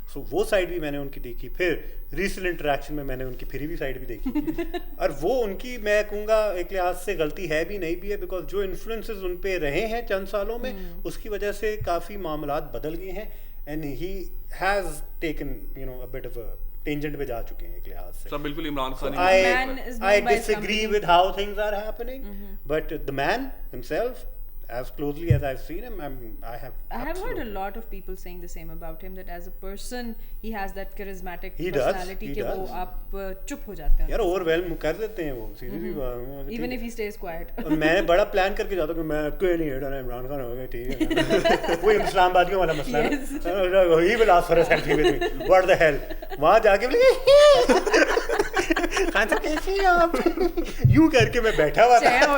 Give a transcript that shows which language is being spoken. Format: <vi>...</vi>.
<ur>سو وہ سائڈ بھی میں نے ان کی دیکھی. پھر ریسنٹ انٹریکشن میں نے ان کی پھری ہوئی سائڈ بھی دیکھی. اور وہ ان کی میں کہوں گا ایک لحاظ سے غلطی ہے بھی نہیں بھی ہے, بیکاز جو انفلوئنسز ان پہ رہے ہیں چند سالوں میں اس کی وجہ سے کافی معاملات بدل گئے ہیں.</ur> <en>and he has taken you know a bit of a tangent</en> <ur>پہ جا چکے ہیں ایک لحاظ سے. سب بالکل Imran Khan.</ur> <en>I disagree with how things are happening, but the man himself, as closely as I've seen him, I have heard a lot of people saying the same about him, that as a person he has that charismatic personality</en> <ur>کہ وہ آپ چپ ہو جاتے ہیں. یار overwhelm کر دیتے ہیں وہ, سیدھی</ur> <en>even if he stays quiet.</en> <ur>میں بڑا پلان کر کے جاتا ہوں کہ میں کوئی نہیں ہٹا نا, عمران خان ہو گیا ٹھیک ہے, وہ اسلام آبادیوں والا مسئلہ ہے,</ur> <en>he will ask for a selfie with me, what the hell.</en> <ur>وہاں جا کے خان صاحب کیسے ہیں آپ, یوں کر کے میں بیٹھا ہوا تھا.</ur>